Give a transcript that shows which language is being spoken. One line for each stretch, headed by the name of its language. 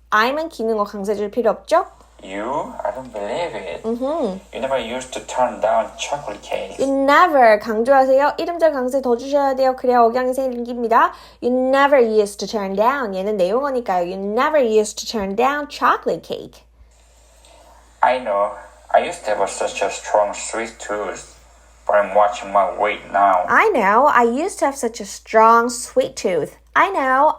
Korean: I'만 기능어 강세 줄 필요 없죠?
English: You? I don't believe it. You never used to turn down chocolate cakes. You never
Korean: 강조하세요. 이름절 강세 더 주셔야 돼요. 그래야 억양이 생깁니다.
English: You never used to turn down.
Korean: 얘는 내용어니까요.
English: You never used to turn down chocolate cake. I know. I used to have such a strong sweet tooth, but I'm watching my weight now. I know. I used to have such a strong sweet tooth. I know.